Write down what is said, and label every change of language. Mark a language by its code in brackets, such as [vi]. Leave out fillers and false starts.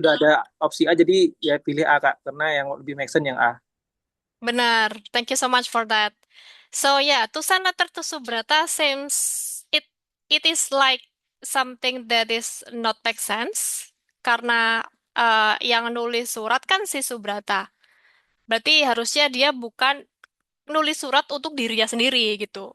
[id] udah ada opsi A, jadi ya pilih A Kak, karena yang lebih [en] make sense [id] yang A. Benar. [en] Thank you so much for that. So yeah, to send letter to Subrata seems it it is like something that is not make sense [id] karena yang nulis surat kan si Subrata. Berarti harusnya dia bukan nulis surat untuk dirinya sendiri gitu.